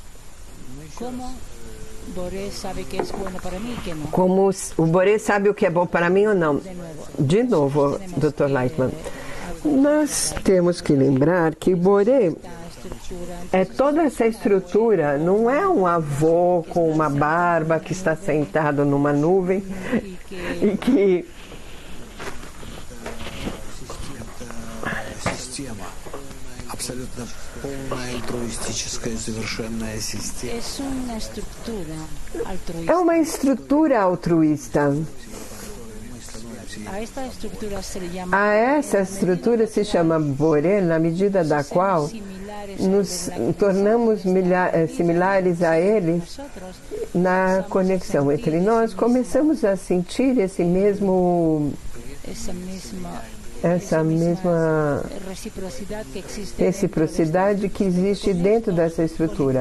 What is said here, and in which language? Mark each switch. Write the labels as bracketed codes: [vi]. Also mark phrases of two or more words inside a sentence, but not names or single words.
[pt] Como o Boré sabe o que é bom para mim ou não? De novo, Dr. Lightman. Nós temos que lembrar que Boré é toda essa estrutura, não é um avô com uma barba que está sentado numa nuvem e que [ru] абсолютно полная альтруистическая совершенная система. [pt] É uma estrutura altruísta. A essa estrutura se chama Boré, na medida da qual nos tornamos similares a ele na conexão entre nós, começamos a sentir essa mesma reciprocidade que existe dentro dessa estrutura.